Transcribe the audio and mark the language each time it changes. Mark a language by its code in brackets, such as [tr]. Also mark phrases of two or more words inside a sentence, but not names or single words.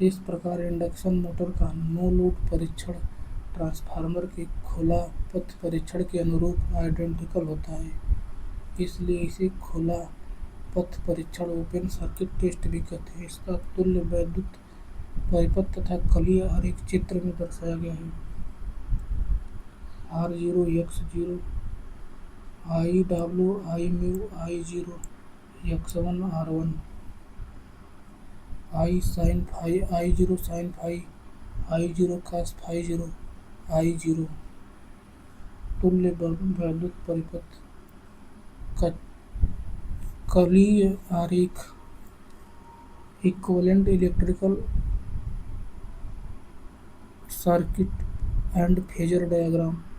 [hi] इस प्रकार [en] induction motor [hi] का नो लोड परीक्षण ट्रांसफार्मर के खुला पथ परीक्षण के अनुरूप आइडेंटिकल होता है, इसलिए इसे खुला पथ परीक्षण [en] open circuit test [hi] भी कहते हैं। इसका तुल्य वैद्युत परिपथ तथा कलीय आरेख चित्र में दर्शाया गया है। R0 X0 IW I म्यू I0 X1 R1 I sin phi I0 sin phi I0 cos phi 0 I0। तुल्य वैद्युत परिपथ का कलीय आरेख [en] equivalent electrical circuit and phasor diagram.